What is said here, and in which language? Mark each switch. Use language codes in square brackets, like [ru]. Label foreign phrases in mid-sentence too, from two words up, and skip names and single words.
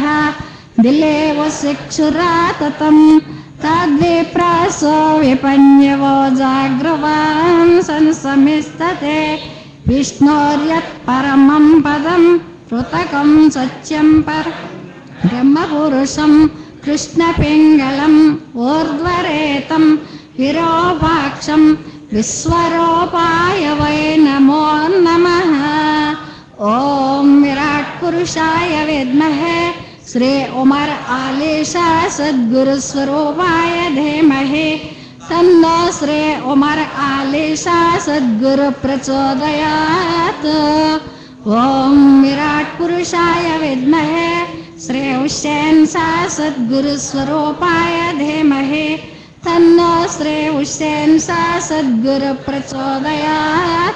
[sa] దిలేవ శిక్షురాతతం తద్విప్రాసో విపన్యవో జాగృవాన్ సంసమిస్తతే విష్ణోర్యత్ పరమం పదం పృథకం సత్యం బ్రహ్మపురుషం కృష్ణపింగళం ఊర్ధ్వరేతం విరూపాక్షం విశ్వరూపాయ వై నమో నమః. ఓం విరాట్ పురుషాయ విద్మహే శ్రీ ఉమర్ ఆలీషా సద్గురు స్వరూపాయ ధీమహి तन्नो श्री उमर आलिशा सद्गुरु प्रचोदयात्। ओम विराट पुरुषाय विद्महे श्री हुसैन सा सद्गुरु स्वरूपाय धीमहि तन्नो श्री हुसैन सा सद्गुरु प्रचोदयात्।